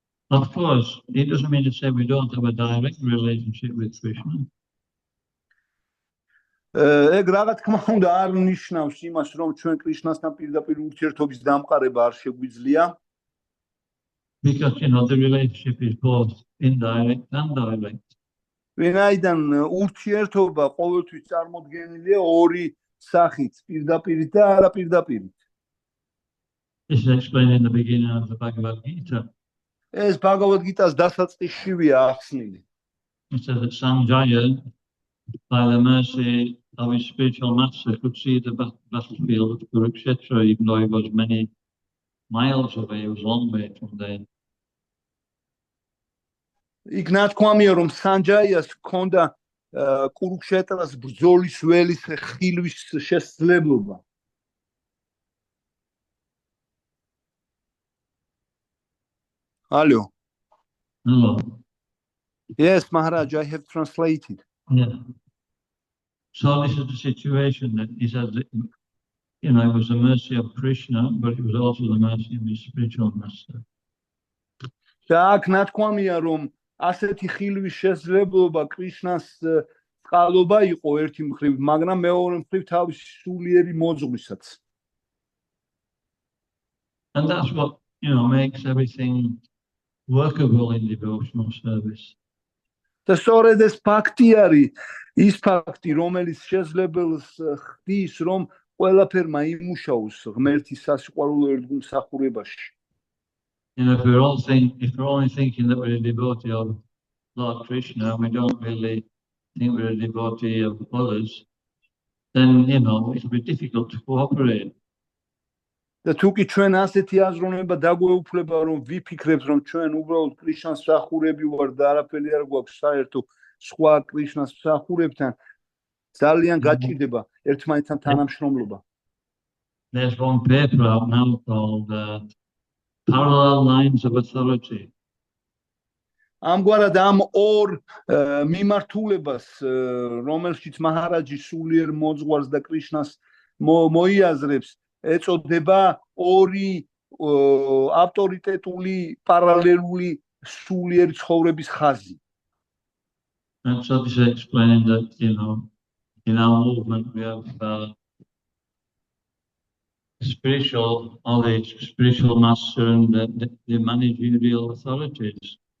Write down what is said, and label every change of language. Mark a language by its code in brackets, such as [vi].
[en] Of course, it doesn't mean to say we don't have a direct relationship with Krishna. [ka] ეგ რა თქმა უნდა არ ნიშნავს იმას, რომ ჩვენ კრიშნასთან პირდაპირ ურთიერთობის დამყარება არ შეგვიძლია. [en] Because, the relationship is both indirect and direct. [ka] ვინაიდან ურთიერთობა ყოველთვის წარმოდგენილია ორი სახით, პირდაპირით და არაპირდაპირით. [en] This is explained in the beginning of the Bhagavad Gita. [ka] ეს Bhagavad Gita-ს დასაწყისშივია ახსნილი. [en] It says that Sanjaya, by the mercy of his spiritual master, could see the battlefield of Kurukshetra, even though he was many miles away, he was a long way from there. [ka] იქ ნათქვამია, რომ სანჯაიას ჰქონდა კურუქშეტრას ბრძოლის ველის ხილვის შესაძლებლობა. [en] Hello. Hello. Yes, Maharaj, I have translated. Yeah. So this is the situation that he said that, it was the mercy of Krishna, but it was also the mercy of his spiritual master. [ka] და აქ ნათქვამია, რომ ასეთი ხილვის შესაძლებლობა კრიშნას წყალობა იყო ერთი მხრივ, მაგრამ მეორე მხრივ თავისი სულიერი მოძღვისაც. [en] And that's what, makes everything workable in devotional service. [ka] და სწორედ ეს ფაქტი არის ის ფაქტი, რომელიც შესაძლებელს ხდის, რომ ყველაფერმა იმუშაოს ღმერთის სასიყვარულო ერთგულმსახურებაში. [en] If we're only thinking that we're a devotee of Lord Krishna, and we don't really think we're a devotee of others, then, it'll be difficult to cooperate. [ka] და თუ კი ჩვენ ასეთი აზროვნება დაგვეუფლება, რომ ვიფიქრებთ, რომ ჩვენ უბრალოდ კრიშნას მსახურები ვარ და არაფერი არ გვაქვს საერთო სხვა კრიშნას მსახურებთან, ძალიან გაჭირდება ერთმანეთთან თანამშრომლობა. [en] There's one paper out now called Parallel Lines of Authority. [ka] ამგვარად ამ ორ მიმართულებას, რომელშიც მაჰარაჯი სულიერ მოძღვარს და კრიშნას მოიაზრებს, ეწოდება ორი ავტორიტეტული პარალელული სულიერი ცხოვრების ხაზი. [en] And so this explained that, in our movement we have spiritual knowledge, spiritual master, and the managerial authorities.